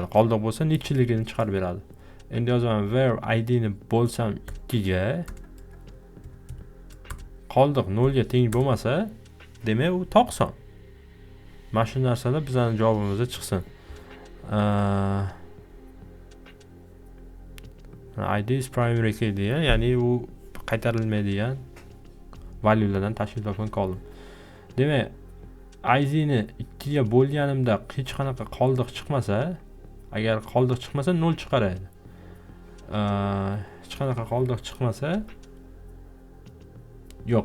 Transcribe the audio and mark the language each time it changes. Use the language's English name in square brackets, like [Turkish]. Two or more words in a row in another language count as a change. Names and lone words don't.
[Uzbek] Qoldiq bo'lsa nechiligini chiqarib beradi. Endi yozaman where ID ni bo'lsam 2 ga, qoldiq 0 ga teng bo'lmasa, demak u toq son. Mana shu narsalar bizning javobimizda chiqsin. [English] ID is primary key [Uzbek] degan, ya'ni u qaytarilmaydigan valyulardan tashkil topgan column. Demak, ID ni 2 ga bo'lganimda hech qanaqa qoldiq chiqmasa, agar qoldiq chiqmasa 0 chiqaradi. Hech qanaqa qoldiq chiqmasa, yo'q.